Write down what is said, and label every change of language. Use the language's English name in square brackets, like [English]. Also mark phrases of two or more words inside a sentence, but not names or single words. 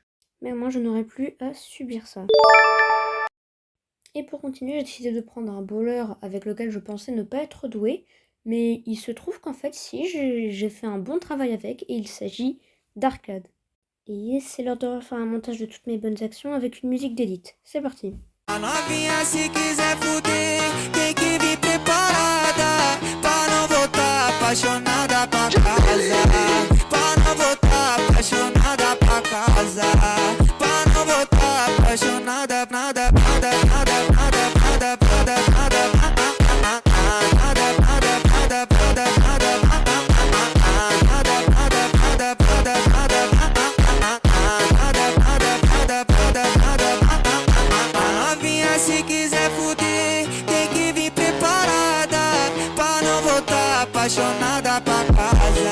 [French] Mais moi, je n'aurais plus à subir ça. Et pour continuer, j'ai décidé de prendre un bowler avec lequel je pensais ne pas être doué. Mais il se trouve qu'en fait, si, j'ai fait un bon travail avec et il s'agit d'Arcade. Et c'est l'heure de refaire un montage de toutes mes bonnes actions avec une musique d'élite. C'est parti. [Portuguese] A novinha se quiser fuder, tem que vir preparada pra não voltar apaixonada pra casa. Pra não voltar apaixonada pra casa. Pra não voltar apaixonada, nada, nada, nada, nada, nada, nada, nada, se quiser fuder, tem que vir preparada pra não voltar apaixonada pra casa.